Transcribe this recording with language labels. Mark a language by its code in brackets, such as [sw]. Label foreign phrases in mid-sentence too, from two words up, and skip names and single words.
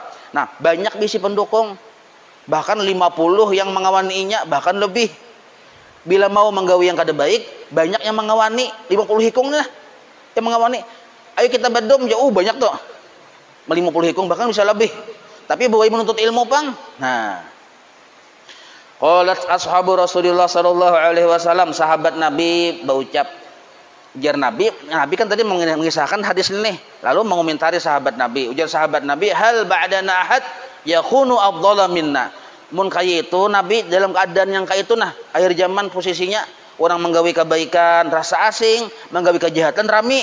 [bjn] Nah, banyak bisi pendukung, bahkan 50 yang mengawaninya, bahkan lebih. Bila mau menggawi yang kada baik, banyak yang mengawani, 50 hikung lah yang mengawani. Ayo kita bedom jauh banyak tuh. 50 hikung bahkan bisa lebih. Tapi bawa menuntut ilmu pang. Nah, [ar] قالت أصحاب رسول الله صلى الله عليه وسلم, [bjn] sahabat Nabi berucap, ujar Nabi kan tadi mengisahkan hadis ini, lalu mengomentari sahabat Nabi. Ujar sahabat Nabi, [ar] هل بعدنا أحد يكون أفضل منا. [bjn] Mun kaya itu Nabi dalam keadaan yang kaya itu akhir zaman posisinya orang menggawi kebaikan rasa asing, menggawi kejahatan rami.